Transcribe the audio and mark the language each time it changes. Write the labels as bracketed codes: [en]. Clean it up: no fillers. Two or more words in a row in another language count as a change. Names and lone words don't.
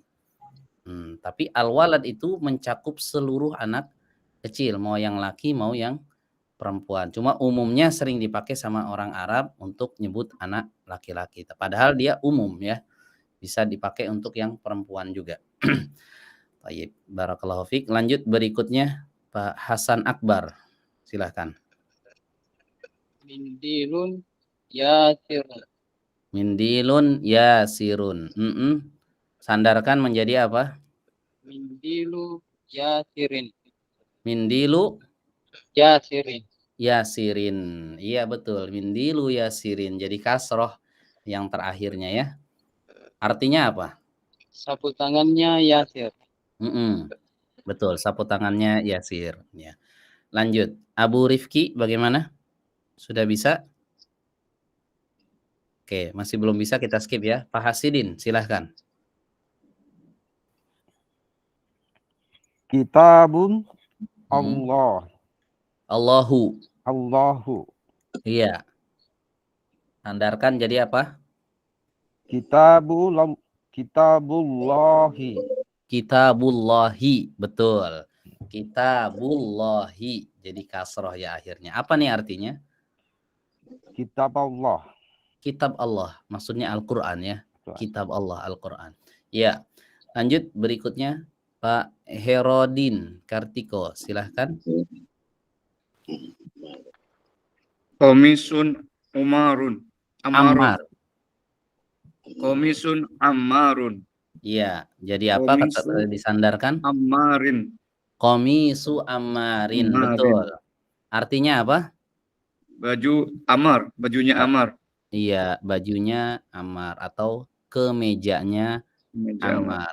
[id] Tapi al-walad itu mencakup seluruh anak kecil, mau yang laki mau yang perempuan. Cuma umumnya sering dipakai sama orang Arab untuk nyebut anak laki-laki. Padahal dia umum ya. Bisa dipakai untuk yang perempuan juga. Baik, [ar] بارك الله فيك. [id] Lanjut berikutnya Pak Hasan Akbar. Silahkan. [ar] منديلٌ ياسرٌ. منديلٌ ياسرٌ. [id] Sandarkan menjadi apa? [ar] منديلُ ياسرٍ. Mindilu Yasirin. yasirin. Iya betul. منديلُ ياسرٍ. [id] Jadi kasroh yang terakhirnya ya. Artinya apa? Sapu tangannya yasir. Betul. Sapu tangannya yasir. Ya. Lanjut. Abu Rifki bagaimana? Sudah bisa? Oke, masih belum bisa kita skip ya. Pak Hasidin, silahkan. [ar] كتابٌ اللهُ. Allahu. Allahu. [id] Iya. Sandarkan jadi apa? [ar] Kitabullahi. Kitabullahi. Betul. Kitabullahi. [id] Jadi kasroh ya akhirnya. Apa nih artinya? Kitab Allah. Kitab Allah. Maksudnya Al-Quran ya. Kitab Allah, Al-Quran. Ya. Lanjut berikutnya. Pak Herodin Kartiko. Silahkan. [ar] قميصٌ عمرُ. Ammar. قميصٌ عمارٌ. [id] Iya. Jadi apa kata disandarkan? [ar] Ammarin. قميصُ عمارٍ. [id] Betul. Artinya apa? Baju Ammar. Bajunya Ammar. Iya, bajunya Ammar atau kemejanya Ammar.